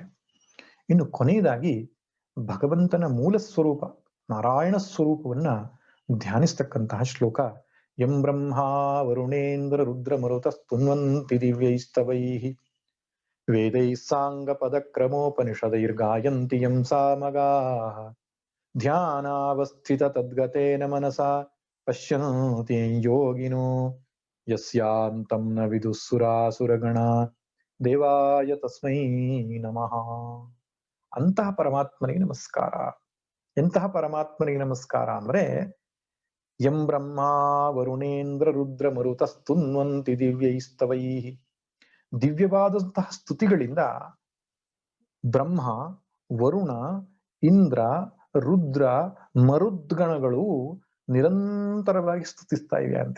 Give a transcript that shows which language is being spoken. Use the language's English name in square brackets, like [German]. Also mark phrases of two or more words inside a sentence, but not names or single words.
[Kannada] ಇನ್ನು ಕೊನೆಯದಾಗಿ ಭಗವಂತನ ಮೂಲ ಸ್ವರೂಪ ನಾರಾಯಣ ಸ್ವರೂಪವನ್ನ ಧ್ಯಾನಿಸ್ತಕ್ಕಂತಹ ಶ್ಲೋಕ. [Sanskrit] ಯಂ ಬ್ರಹ್ಮಾ ವರುಣೇಂದ್ರ ರುದ್ರ ಮರುತ ಸ್ತುನ್ವಂತಿ ದಿವ್ಯೈಸ್ತವೈಃ ವೇದೈಃ ಸಾಂಗ ಪದಕ್ರಮೋಪನಿಷದೈರ್ಗಾಯಂತಿ ಯಂ ಸಾಮಗಾಃ ಧ್ಯಾನಾವಸ್ಥಿತ ತದ್ಗತೇನ ಮನಸಾ ಪಶ್ಯಂತಿ ಯೋಗಿನೋ ಯಸ್ಯಾಂತಂ ನ ವಿದುಸುರಾಸುರಗಣ ದೇವಾಯ ತಸ್ಮೈ ನಮಃ. [Kannada] ಅಂತಹ ಪರಮಾತ್ಮನಿಗೆ ನಮಸ್ಕಾರ. ಎಂತಹ ಪರಮಾತ್ಮನಿಗೆ ನಮಸ್ಕಾರ ಅಂದ್ರೆ, [Sanskrit] ಯಂ ಬ್ರಹ್ಮ ವರುಣೇಂದ್ರ ರುದ್ರ ಮರುತಸ್ತುನ್ವಂತಿ ದಿವ್ಯೈಸ್ತವೈ. [Kannada] ದಿವ್ಯವಾದಂತಹ ಸ್ತುತಿಗಳಿಂದ ಬ್ರಹ್ಮ, ವರುಣ, ಇಂದ್ರ, ರುದ್ರ, ಮರುದ್ಗಣಗಳು ನಿರಂತರವಾಗಿ ಸ್ತುತಿಸ್ತಾ ಇವೆ ಅಂತ.